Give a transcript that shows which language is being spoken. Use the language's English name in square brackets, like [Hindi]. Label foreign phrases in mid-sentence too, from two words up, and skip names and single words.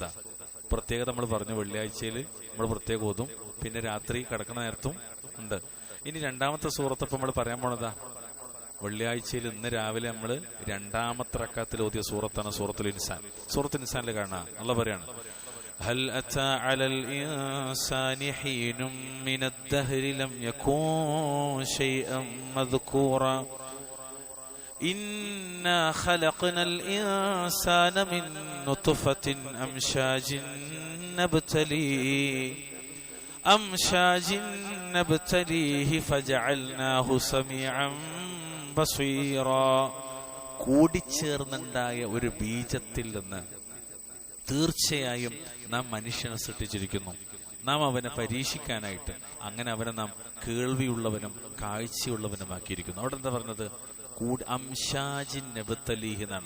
[Malayalam] പ്രത്യേകത നമ്മൾ പറഞ്ഞു, വെള്ളിയാഴ്ചയിൽ നമ്മൾ പ്രത്യേകം ഓതും, പിന്നെ രാത്രി കിടക്കുന്ന നേരത്തും ഉണ്ട്. ഇനി രണ്ടാമത്തെ സൂറത്ത് ഇപ്പൊ നമ്മൾ പറയാൻ പോണതാ വെള്ളിയാഴ്ചയിൽ ഇന്ന് രാവിലെ നമ്മൾ രണ്ടാമത്തെ റക്അത്തിൽ ഓതിയ സൂറത്താണ് സൂറത്തുൽ ഇൻസാൻ. സൂറത്തുൽ ഇൻസാനിൽ കാണാം അല്ലാഹു പറയാണ്, [Arabic] هل أتى على الإنسان حين من الدهر لم يكن شيئا مذكورا إنا خلقنا الإنسان من نطفة أمشاج نبتليه فجعلناه سميعا بصيرا. [Malayalam] കൂടിച്ചേർന്നുണ്ടായ ഒരു ബീജത്തിൽ നിന്ന് തീർച്ചയായും നാം മനുഷ്യനെ സൃഷ്ടിച്ചിരിക്കുന്നു, നാം അവനെ പരീക്ഷിക്കാനായിട്ട്. അങ്ങനെ അവനെ നാം കേൾവിയുള്ളവനും കാഴ്ചയുള്ളവനുമാക്കിയിരിക്കുന്നു. അവിടെ എന്താ പറഞ്ഞത്? [Arabic] أمشاج نبتليه [Malayalam] എന്നാണ്.